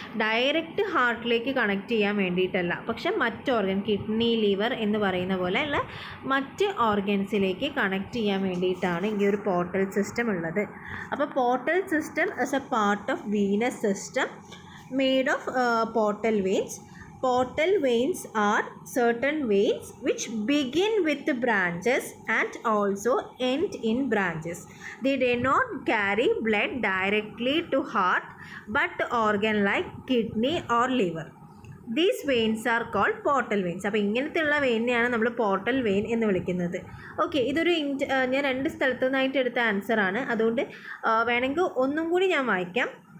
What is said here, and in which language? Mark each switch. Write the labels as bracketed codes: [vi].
[ml] Direct ഹാർട്ടിലേക്ക് connect ചെയ്യാൻ വേണ്ടിയിട്ടല്ല, പക്ഷെ മറ്റ് ഓർഗൻ കിഡ്നി ലിവർ എന്ന് പറയുന്ന പോലെയുള്ള മറ്റ് ഓർഗൻസിലേക്ക് കണക്ട് ചെയ്യാൻ വേണ്ടിയിട്ടാണ് ഈ ഒരു പോർട്ടൽ സിസ്റ്റം ഉള്ളത്. [en] അപ്പോൾ portal system is a part of venous system made of portal veins. Portal veins are certain veins which begin with the branches and also end in branches. They do not carry blood directly to heart but organ like kidney or liver. These veins are called portal veins. [ml] അപ്പോൾ ഇങ്ങനത്തെയുള്ള വെയിനെയാണ് നമ്മൾ portal vein എന്ന് വിളിക്കുന്നത്. Okay, ഇതൊരു ഞാൻ 2 സ്ഥലത്തു നിന്നായിട്ട് എടുത്ത ആൻസറാണ്, അതുകൊണ്ട് വേണമെങ്കിൽ ഒന്നും കൂടി ഞാൻ വായിക്കാം.